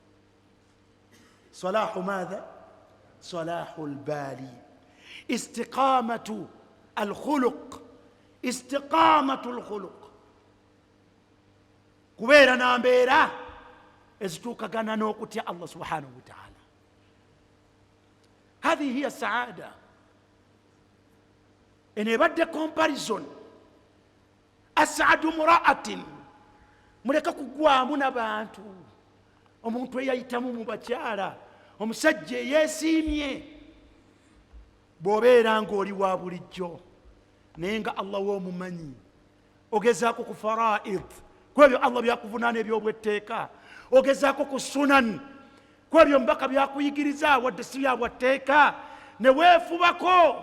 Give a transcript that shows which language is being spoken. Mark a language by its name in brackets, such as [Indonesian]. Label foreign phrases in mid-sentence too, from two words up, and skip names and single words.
[Arabic] صلاحه ماذا؟ صلاح البال. استقامة الخلق، استقامة الخلق, [Ganda] kubeera na mbeera ezituukagana n'okutya Allah [Arabic] سبحانه وتعالى. هذه هي السعادة. [Ganda] Eno ebadde comparison. [Arabic] أسعد مراعاة, [Ganda] muleka kugwamu n'abantu. Omuntu eyayitamu mu bakyala, omusajja eyeesiimye. Bw'obeera ng'oli wa bulijjo naye nga Allah w'omumanyi, ogezaako ku faraid, ku ebyo Allah byakuvunaana ebyobwetteeka, ogezaako ku sunan, ku ebyo mbaka byakuyigiriza wadde si bya bwatteeka, ne weefubako.